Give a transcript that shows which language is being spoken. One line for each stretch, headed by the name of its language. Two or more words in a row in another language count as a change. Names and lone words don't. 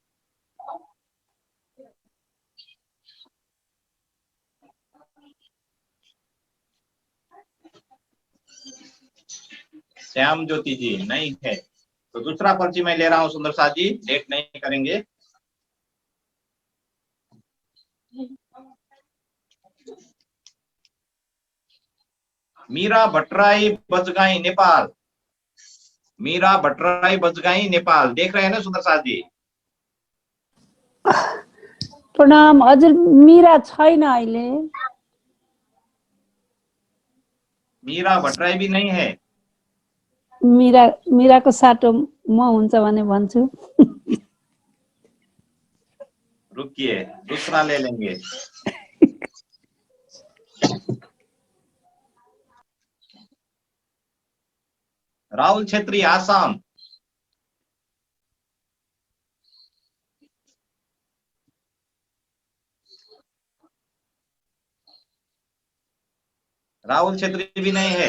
Hindi: श्याम ज्योति जी नहीं है तो दूसरा पर्ची मैं ले रहा हूं सुंदर साथ जी, लेट नहीं करेंगे। मीरा भट्टराई बजगाई नेपाल, मीरा भट्टराई बजगाई नेपाल, देख रहे हैं ना सुंदर साथ जी?
Nepali: प्रणाम। हजुर मीरा छैन अहिले।
Hindi: मीरा भट्टराई भी नहीं है।
Nepali: मीराको साटो म हुन्छ भने भन्छु।
Hindi: रुकिए, दूसरा ले लेंगे। राहुल छेत्री आसाम, राहुल छेत्री भी नहीं है।